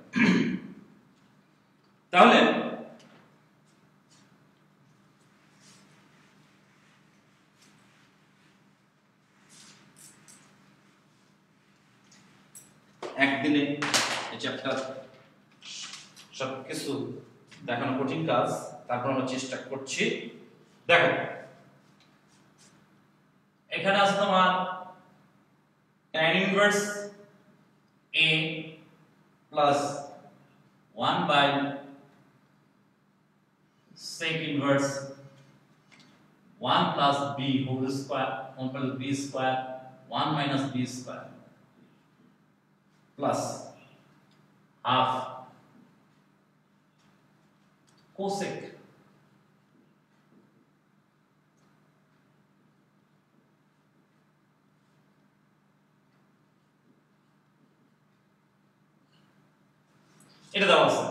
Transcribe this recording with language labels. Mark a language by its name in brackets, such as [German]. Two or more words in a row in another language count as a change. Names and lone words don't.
[Bangla] তাহলে একদিনে এই চ্যাপ্টার সবকিছু দেখানো কঠিন কাজ, তারপর আমরা চেষ্টা করছি। দেখো এখানে আছে তোমার [English] tan inverse a plus 1/sec inverse 1 plus b whole square, 1 plus b square, 1 minus b square plus half cosec [Bangla] এটা দেওয়া আছে।